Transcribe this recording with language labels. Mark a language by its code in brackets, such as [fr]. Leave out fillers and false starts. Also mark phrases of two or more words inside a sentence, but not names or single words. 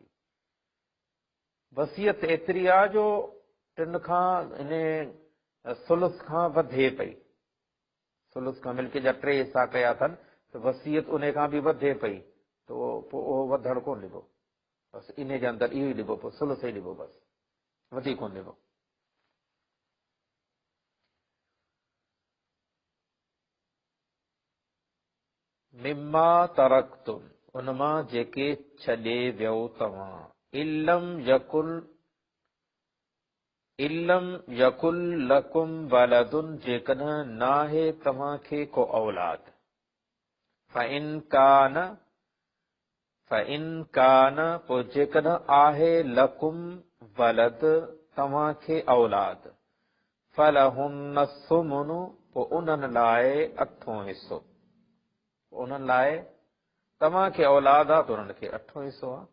[sd] वसीयत एतिरी आहे जो 3 खां इन सुलुस खां वधे पई, सुलुस खां मिल्कियत जा 3 हिसा कया अथनि, त वसीयत उन खां बि वधे पई, त पोइ उहो वधणु कोन ॾिबो, बसि इन जे अंदरि इहो ई ॾिबो, पोइ सुलुस ई ॾिबो, बसि वधीक कोन ॾिबो। [ar] مما تركتم, [sd] उनमां जेके छॾे वियो तव्हां, [ar] إن لم يكن لكم ولد, [sd] जेकॾहिं नाहे तव्हांखे को औलाद, फ़इन कान, पोइ जेकॾहिं आहे [ar] لكم ولد, [sd] तव्हांखे औलाद, [ar] فلهن الثمن, [sd] पोइ उन्हनि लाइ 8हों हिसो, उन्हनि लाइ तव्हांखे औलाद आहे त उन्हनि खे 8हों हिसो आहे।